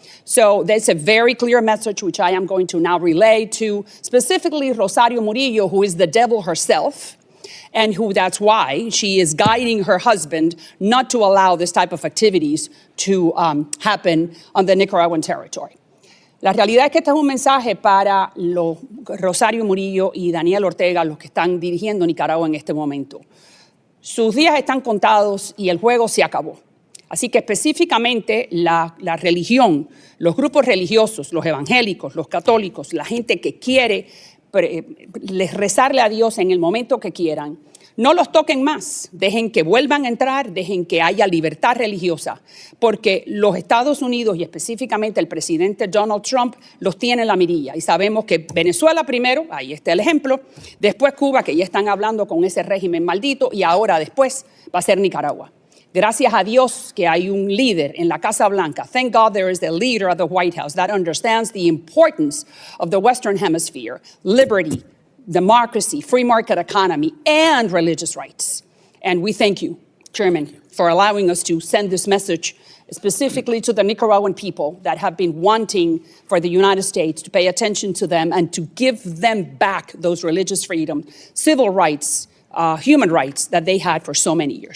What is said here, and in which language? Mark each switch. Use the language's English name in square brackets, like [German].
[English] So that's a very clear message, which I am going to now relay to specifically Rosario Murillo, who is the devil herself, and who that's why she is guiding her husband not to allow this type of activities to happen on the Nicaraguan territory. [Spanish] La realidad es que este es un mensaje para Rosario Murillo y Daniel Ortega, los que están dirigiendo Nicaragua en este momento. Sus días están contados y el juego se acabó. Así que específicamente la religión, los grupos religiosos, los evangélicos, los católicos, la gente que quiere rezarle a Dios en el momento que quieran, No los toquen más, dejen que vuelvan a entrar, dejen que haya libertad religiosa, porque los Estados Unidos y específicamente el presidente Donald Trump los tiene en la mirilla. Y sabemos que Venezuela primero, ahí está el ejemplo, después Cuba, que ya están hablando con ese régimen maldito, y ahora después va a ser Nicaragua. Gracias a Dios que hay un líder en la Casa Blanca. [English] Thank God there is a leader of the White House that understands the importance of the Western Hemisphere, liberty, democracy, free market economy, and religious rights. And we thank you, Chairman, for allowing us to send this message specifically to the Nicaraguan people that have been wanting for the United States to pay attention to them and to give them back those religious freedom, civil rights, human rights that they had for so many years.